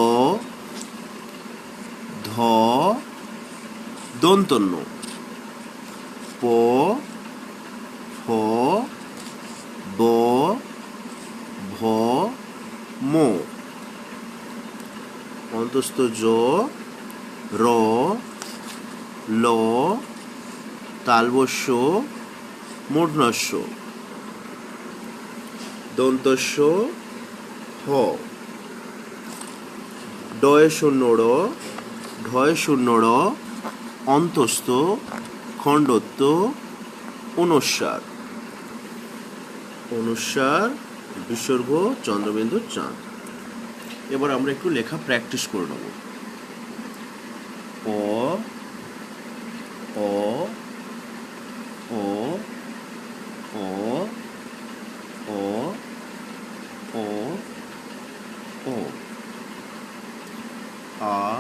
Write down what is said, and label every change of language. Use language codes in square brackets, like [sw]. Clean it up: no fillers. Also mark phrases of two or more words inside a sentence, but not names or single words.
[bn] ধ দন্তন্য প ফ ব ভ ম অন্তস্থ জ র ল তালবস্য মূর্ধন্যস্য দন্তস্য হ ডয়ে শূন্য র ঢয়ে শূন্য র অন্তস্থ খণ্ডত্ব অনুস্বার অনুস্বার বিসর্গ চন্দ্রবিন্দু চাঁদ। এবার আমরা একটু লেখা প্র্যাকটিস করে নেব। অ অ অ অ অ অ ও আ